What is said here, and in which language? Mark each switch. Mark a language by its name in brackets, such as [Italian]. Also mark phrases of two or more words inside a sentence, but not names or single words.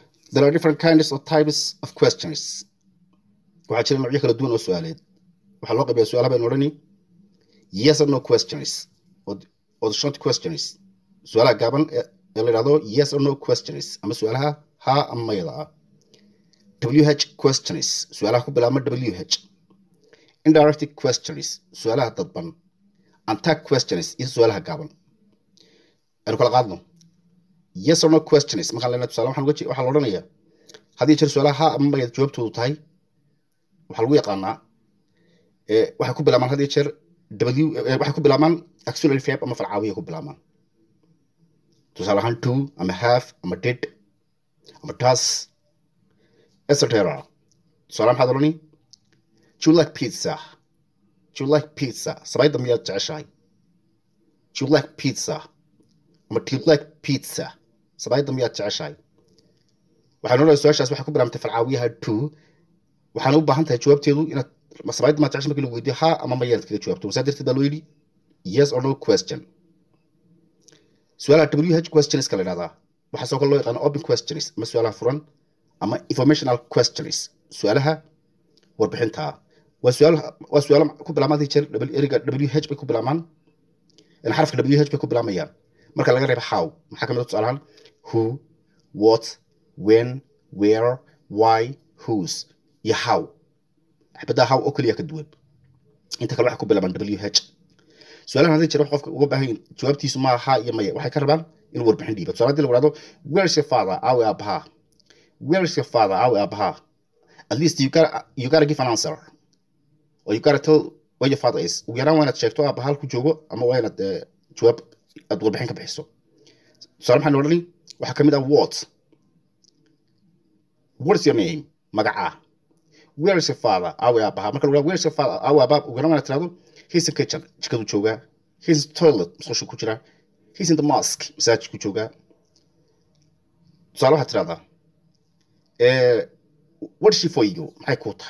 [English] There are different kinds of types of questions. [Somali] waxaa jira noocyo kala duwan oo su'aaleed. waxaa loo qaybiyaa su'aalaha baynu odhani [English] yes or no questions or short questions. [Somali] su'aalaha gaaban ee la yidhahdo [English] yes or no questions [Somali] ama su'aalaha haa ama mayada ah. [English] WH questions [Somali] su'aalaha ku bilaabma WH. [English] Indirect questions [Somali] su'aalaha dadban. [English] And tag questions [Somali] iyo su'aalaha gaaban. aynu kala qaadno. [English] yes or no questions [Somali] markaan leenahay tusaale waxaa la odhanayaa haddii jir su'aalaha haa ama mayada jawaabtoodu tahay waxaa lagu yaqaanaa waxay ku bilaabmaan haddii jeer waxay ku bilaabmaan [English] auxiliary verb [Somali] ama falcaawiya ku bilaabmaan. tusaale ahaan to ama have ama did ama does etc. tusaale maxaad odhani [English] do you like pizza? Do you like pizza? [Somali] sabayda miyaad jeceshahay? [English] Do you like pizza? ama do you like pizza? [Somali] sabayda miyaad jeceshahay? waxaan odhanaya su-aashaas waxay ku bilaabantay falcaawiyaha to waxaan u baahan tahay jawaabteedu inaad sabayda ma jeceshahay markii lagu weydiiyo haa ama mayaad kaga jawaabto. saa darteed baa loo yidhi [English] yes or no question. [Somali] su'aalaha [English] WH questions [Somali] ka la yidhahdaa waxaa soo kale loo yaqaana [English] open questions [Somali] ama su'aalaha furan ama [English] informational questions [Somali] su'aalaha warbixinta. waa su'aalo ku bilaabmaan hadii jeer eriga WH bay ku bilaabmaan xarafka WH bay ku bilaabayaan marka laga reebo how. maxaa ka mid ah tusaalahan [English] who, what, when, where, why, whose [Somali] iyo how. xabada how oo kaliya ka duwan inta kale waxay ku bilaabaan WH. su'aalahan hadii jeer qofka uga baahan jawaabtiisu ma aha iyo maya waxay ka rabaan inuu warbixin dhiibo. tusaale hadii lagu yiraahdo [English] where is your father? [Somali] awe abaha. [English] where is your father? [Somali] awe abaha. [English] at least you gotta give an answer or you gotta tell where your father is. [Somali] ugu yaraan waa inaad sheegto abaha halku joogo ama waa inaad jawaab aad warbixin ka bixiso. tusaale maxaan odhani waxaa ka mid ah [English] what is your name? [Somali] magaca. [English] where is your father? [Somali] awe abaha. marka lagu yiraahdo [English] where is your father? [Somali] awe abaha ugu yaraan waa inaad tiraahdo [English] he's in the kitchen [Somali] jikadu joogaa. [English] he's in the toilet [Somali] musqushu ku jira. [English] he's in the mosque [Somali] masaajidku joogaa. tusaale waxaad tirahdaa [English] what is she for you? [Somali] maxay kuu tahay?